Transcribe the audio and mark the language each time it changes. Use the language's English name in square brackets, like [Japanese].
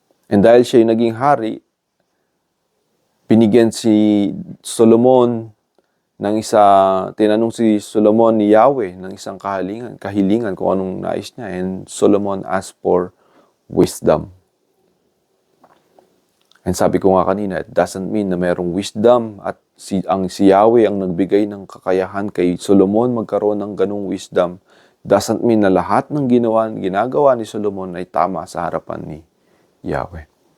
[Filipino] And dahil siya yung naging hari, binigyan si Solomon ng tinanong si Solomon ni Yahweh ng isang kahilingan kung anong nais niya. [English] And Solomon asked for wisdom. [Filipino] And sabi ko nga kanina, [English] it doesn't mean [Filipino] na mayroong wisdom at si Yahweh ang nagbigay ng kakayahan kay Solomon magkaroon ng ganung wisdom. [English] Doesn't mean [Filipino] na lahat ng ginagawa ni Solomon ay tama sa harapan ni Yahweh.